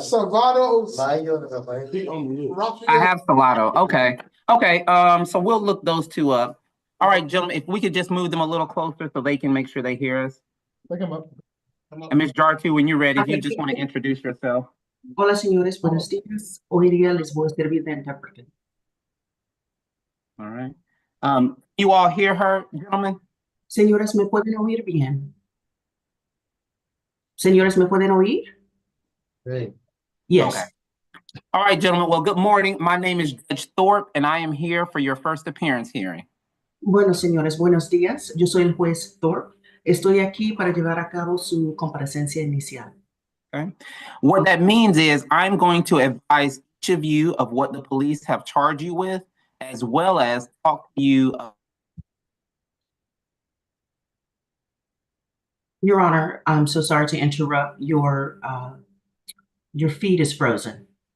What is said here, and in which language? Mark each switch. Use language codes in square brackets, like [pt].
[en] Salvador. Mario Rafael. He on the list. Rafael. I have Salado. Okay. Okay. So we'll look those two up. All right, gentlemen, if we could just move them a little closer so they can make sure they hear us. Pick him up. And Ms. Jartu, when you're ready, if you just want to introduce yourself. [es] Hola, señores. Buenos días. Hoy día les voy a servir de intérprete. [en] All right. You all hear her, gentlemen? [es] Señoras, ¿me pueden oír bien? Señores, ¿me pueden oír? Sí. [en] Yes. Okay. All right, gentlemen. Well, good morning. My name is Judge Thorpe, and I am here for your first appearance hearing. [es] Bueno, señores, buenos días. Yo soy el juez Thorpe. Estoy aquí para llevar a cabo su comparecencia inicial. [en] Okay. What that means is I'm going to advise each of you of what the police have charged you with, as well as talk to you. Your Honor, I'm so sorry to interrupt. Your feed is frozen.